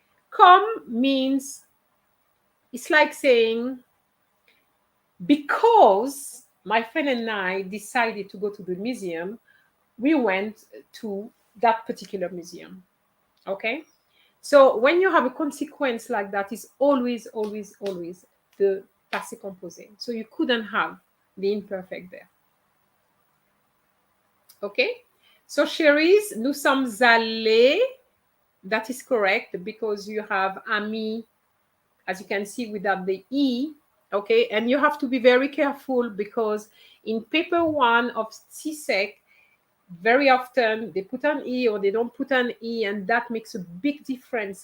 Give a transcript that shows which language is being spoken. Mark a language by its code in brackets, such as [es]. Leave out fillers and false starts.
[en] Comme means, it's like saying, because my friend and I decided to go to the museum, we went to that particular museum. Okay? So when you have a consequence like that, it's always, always, always the passé composé. So you couldn't have the imperfect there. Okay? [fr] So Cherise, nous sommes allés. [en] That is correct because you have ami, as you can see, without the E. Okay? And you have to be very careful because in paper 1 of CSEC, very often they put an E or they don't put an E, and that makes a big difference.